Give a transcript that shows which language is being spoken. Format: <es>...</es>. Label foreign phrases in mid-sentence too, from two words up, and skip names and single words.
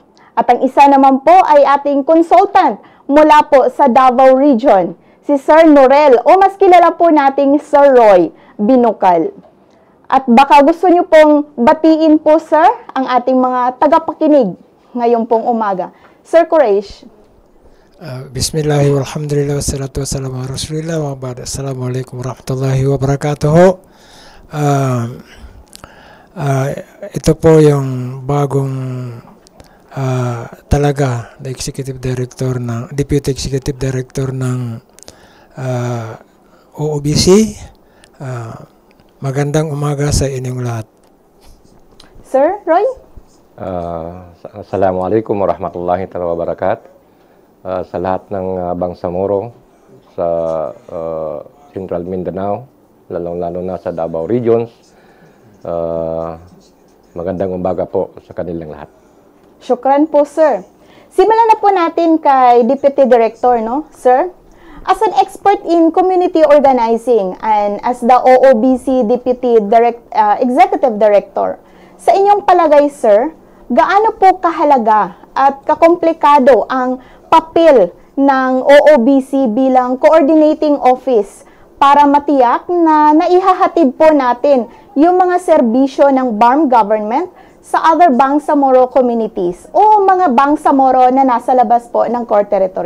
<tl>At ang isa naman po ay ating consultant mula po sa Davao Region, si Sir Norel o mas kilala po nating Sir Roy Binukal. At baka gusto nyo pong batiin po, Sir, ang ating mga tagapakinig ngayong pong umaga. Sir Quraish.</tl> <ar>بسم الله والحمد لله والصلاة والسلام على رسول الله وبعد. السلام عليكم ورحمة الله وبركاته.</ar> <tl>Ito po yung bagong talaga na</tl> <en>Executive Director</en> <tl>ng</tl> <en>Deputy Executive Director</en> <tl>ng OOBC. Magandang umaga sa inyong lahat. Sir Roy?</tl> <ar>السلام عليكم ورحمة الله وبركاته.</ar> <tl>Sa lahat ng Bangsamoro sa Central Mindanao, lalong-lalo na sa Davao Regions, magandang umaga po sa kanilang lahat. Syukran po, sir. Simulan na po natin kay Deputy Director, no, sir?</tl> <en>As an expert in community organizing and as the OOBC Deputy Executive Director,</en> <tl>sa inyong palagay, sir, gaano po kahalaga at kakomplikado ang papel ng OOBC bilang</tl> <en>coordinating office</en> <tl>para matiyak na naihahatid po natin yung mga serbisyo ng BARM government sa</tl> <en>other Bangsamoro communities</en> <tl>o mga Bangsamoro na nasa labas po ng</tl> <en>core territory?</en>